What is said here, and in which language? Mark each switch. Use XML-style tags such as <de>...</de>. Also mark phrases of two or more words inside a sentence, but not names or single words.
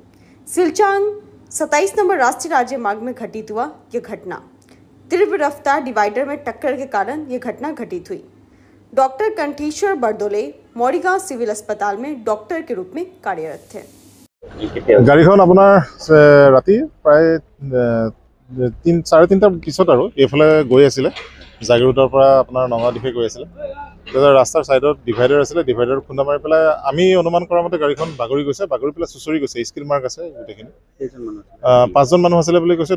<hi>सिलचांग 27 नंबर राष्ट्रीय राजमार्ग में घटित हुआ यह घटना। तीव्र रफ्तार डिवाइडर में टक्कर के कारण यह घटना घटित हुई। डॉक्टर कंठेश्वर बरदोले मौरीगांव सिविल अस्पताल में डॉक्टर के रूप में कार्यरत थे।</hi> <as>गाड़ीখন আপোনাৰ ৰাতি প্ৰায় 3:30টাৰ পিছত আৰু এইফালে গৈ আছিল জাগিৰোডৰ পৰা আপোনাৰ নগাঁও দিশে গৈ আছিল। ৰাস্তাৰ সাইডত ডিভাইডাৰ আছিল, ডিভাইডাৰ খুন্দা মাৰি পেলাই আমি অনুমান কৰা মতে গাড়ীখন বাগৰি গৈছে, বাগৰি পেলাই চুচৰি গৈছে।</as> <en>skill mark</en> <as>আছে গোটেইখিনি। 5জন মানুহ আছিলে বুলি কৈছে।</as>